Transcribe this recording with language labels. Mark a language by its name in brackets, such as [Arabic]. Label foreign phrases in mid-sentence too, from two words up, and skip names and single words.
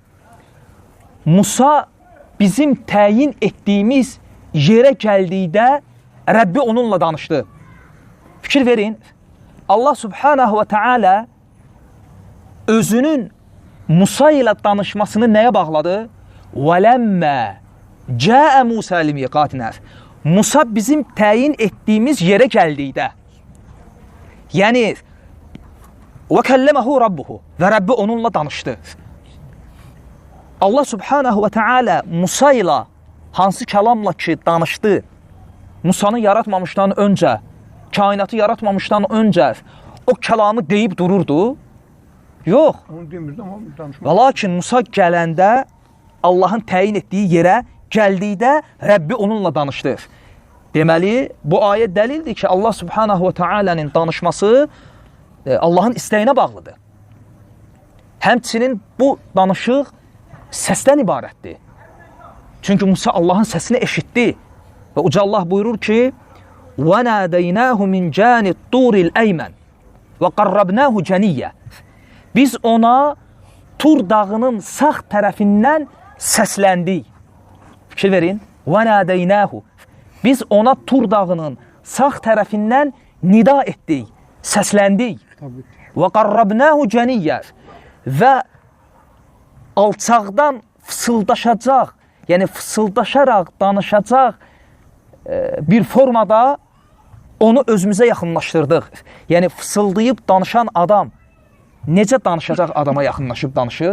[Azerbaijani] Musa bizim təyin etdiyimiz yerə gəldikdə Rəbbi onunla danışdı. Fikir verin. Allah [Arabic] سبحانه وتعالى [Azerbaijani] özünün Musa ilə danışmasını nəyə bağladı? [Arabic] وَلَمَّا جَاءَ مُوسَى لِمِيقَاتِنَا. [Azerbaijani] Musa bizim təyin etdiyimiz yerə gəldikdə. Yəni [Arabic] وَكَلَّمَهُ رَبُّهُ [Azerbaijani] və Rəbbi onunla danışdı. Allah [Arabic] سبحانه وتعالى [Azerbaijani] Musa ilə hansı kəlamla ki danışdı, Musanı yaratmamışdan öncə, kainatı yaratmamışdan öncə o kəlamı deyib dururdu. Yox. Onu demirdi, amma danışmaq. Və lakin Musa gələndə Allahın təyin etdiyi yerə gəldikdə Rəbbi onunla danışdı. Deməli, bu ayə dəlildir ki, Allah [Arabic] سبحانه وتعالى'nın [Azerbaijani] danışması Allahın istəyinə bağlıdır. Həmçinin bu danışıq səsdən ibarətdir. Çünki Musa Allahın səsini eşitdi. Və Uca Allah buyurur ki: [Arabic] وَنَادَيْنَاهُ مِنْ جَانِ الطُّورِ الْأَيْمَنِ وَقَرَّبْنَاهُ جَنِيَّ. [Azerbaijani] Biz ona Tur dağının sağ tərəfindən səsləndik. Fikir verin. وَنَادَيْنَاهُ. Biz ona Tur dağının sağ tərəfindən nida etdik, səsləndik. [Arabic] وَقَرَّبْنَاهُ جَنِيَّ. [Azerbaijani] Və alçaqdan fısıldaşacaq, yəni fısıldaşaraq danışacaq bir formada onu özümüzə yaxınlaşdırdıq. Yəni fısıldayıb danışan adam necə danışacaq adama yaxınlaşıb danışır?